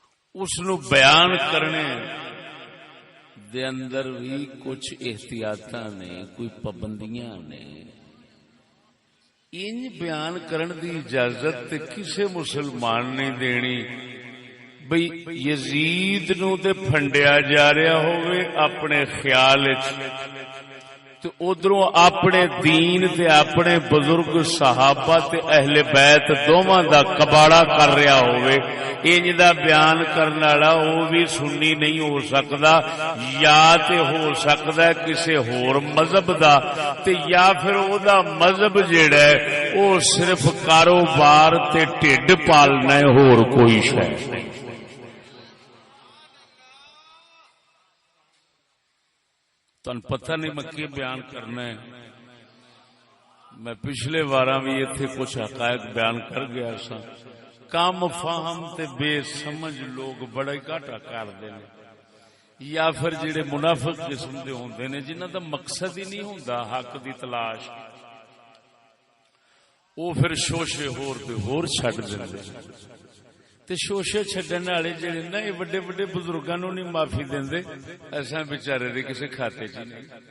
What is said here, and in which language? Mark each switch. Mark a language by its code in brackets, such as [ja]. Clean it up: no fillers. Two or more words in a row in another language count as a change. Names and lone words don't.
[pa] اس نو بیان کرنے دے اندر بھی کچھ احتیاطاں نے، کوئی پابندیاں نے. انج بیان کرن دی اجازت تے کسے مسلمان نہیں دینی بھئی یزید نو تے پھنڈیا جا رہا ہوئے اپنے خیال وچ، تے ادھروں اپنے دین تے اپنے بزرگ صحابہ تے اہل بیت دوواں دا کباڑا کر رہا ہوئے. انج دا بیان کرن والا او بھی سنی نہیں ہو سکدا، یا تے ہو سکدا ہے کسے ہور مذہب دا، تے یا پھر او دا مذہب جیڑا ہے او صرف کاروبار تے ٹھڈ پالنا ہے، ہور کوئی شے نہیں. تن پتہ نہیں میں کی بیان کرنا ہے. میں پچھلے واراں بھی اتنے کچھ حقائق بیان کر گیا سا. کام فاہم تے بے سمجھ لوگ بڑا ہی گھاٹا کردے نے، یا پھر جڑے منافق قسم دے ہوندے نے جنہاں دا مقصد ہی نہیں ہوندا حق دی تلاش، او پھر شوشے ہور تے ہور چھڈ دیندے. تے شوشے چھڈن والے جڑے نا یہ بڑے بڑے بزرگاں نوں نہیں معافی دیندے، ایسا بیچارے دے کسے کھاتے چ نہیں.